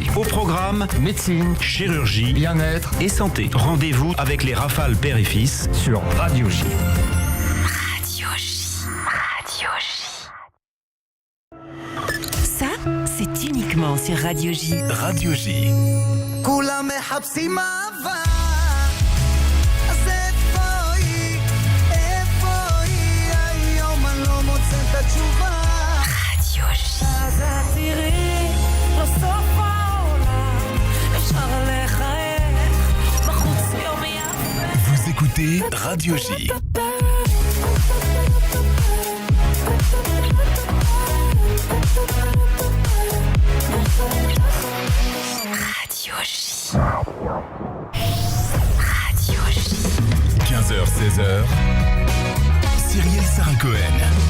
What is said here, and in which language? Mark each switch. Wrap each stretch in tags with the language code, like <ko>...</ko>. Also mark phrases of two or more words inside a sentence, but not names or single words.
<fr>Au programme, Médecine, chirurgie, bien-être et santé. Rendez-vous avec les Rafales père et fils sur Radio J. Radio J. Radio J. Ça, c'est uniquement sur Radio J. Radio J.</fr> <he>כולם מחפשים אהבה, אז איפה היא? היום אני לא מוצא את התשובה.</he> <fr>Radio J.</fr> <he>אז את תראי, לא סוף העולם, אפשר לחייך, בחוץ יום יפה.</he> <fr>Vous écoutez Radio J. Radio J. Radio J. 15h, 16h. Cyrielle Sarah Cohen.</fr>